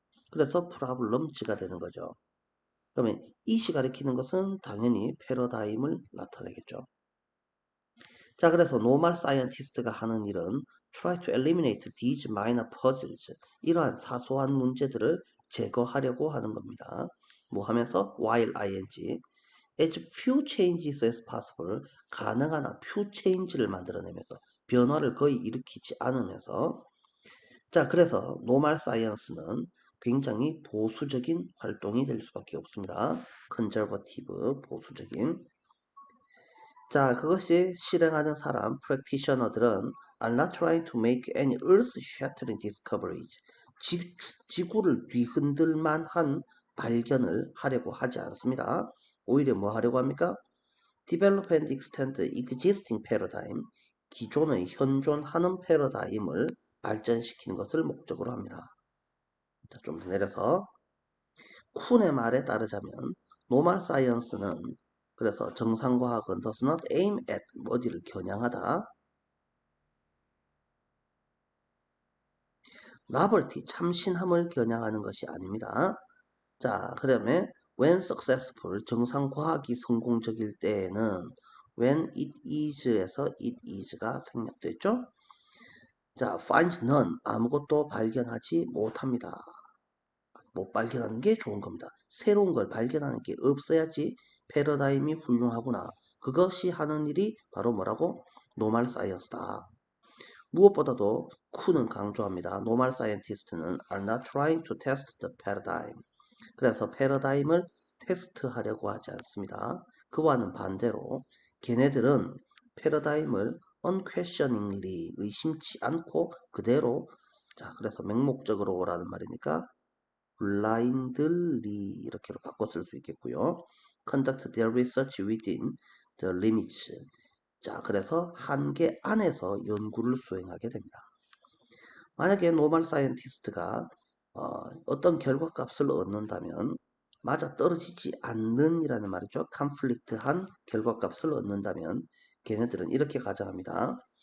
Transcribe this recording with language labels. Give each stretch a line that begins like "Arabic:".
Korean: 그래서 프라블럼지가 되는 거죠. 그러면 이시 가리키는 것은 당연히 패러다임을 나타내겠죠. 자, 그래서 노멀 사이언티스트가 하는 일은
English: try to eliminate these minor puzzles.
Korean: 이러한 사소한 문제들을 제거하려고 하는 겁니다. 뭐 하면서
English: while ing as few changes as possible.
Korean: 가능한 한
English: few change
Korean: 를 만들어내면서 변화를 거의 일으키지 않으면서 자, 그래서 노멀 사이언스는 굉장히 보수적인 활동이 될 수밖에 없습니다. 컨저버티브, 보수적인. 자, 그것이 실행하는 사람,
English: practitioner들은 are not trying to make any earth-shattering discoveries.
Korean: 지구를 뒤흔들 만한 발견을 하려고 하지 않습니다. 오히려 뭐 하려고 합니까?
English: Develop and extend the existing paradigm.
Korean: 기존의 현존하는 패러다임을 발전시키는 것을 목적으로 합니다. 자, 좀 더 내려서 쿤의 말에 따르자면 노멀 사이언스는 그래서 정상과학은
English: does not aim at
Korean: 어디를 겨냥하다. novelty 참신함을 겨냥하는 것이 아닙니다. 자, 그다음에
English: when successful
Korean: 정상과학이 성공적일 때에는
English: when it is
Korean: 에서 it is가 생략됐죠. 자,
English: finds none
Korean: 아무것도 발견하지 못합니다. 못 발견하는 게 좋은 겁니다. 새로운 걸 발견하는 게 없어야지 패러다임이 훌륭하구나. 그것이 하는 일이 바로 뭐라고? 노멀 사이언스다. 무엇보다도 쿤은 강조합니다. 노멀 사이언티스트는
English: are not trying to test the paradigm.
Korean: 그래서 패러다임을 테스트하려고 하지 않습니다. 그와는 반대로 걔네들은 패러다임을 unquestioningly 의심치 않고 그대로 자 그래서 맹목적으로라는 말이니까 blindly 이렇게로 바꿔 쓸 수 있겠고요.
English: conduct their research within the limits.
Korean: 자, 그래서 한계 안에서 연구를 수행하게 됩니다. 만약에 노멀 사이언티스트가 어떤 결과값을 얻는다면 맞아 떨어지지 않는 이라는 말이죠. 컨플릭트한 결과값을 얻는다면 걔네들은 이렇게 가정합니다.